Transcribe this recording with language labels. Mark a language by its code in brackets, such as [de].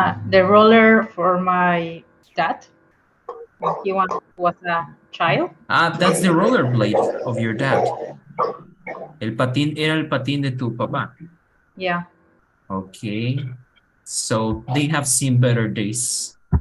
[en] The roller for my dad when he was a child. That's the rollerblade of your dad. [es] El patín era el patín de tu papá. [en] Yeah. Okay. So they have seen better days.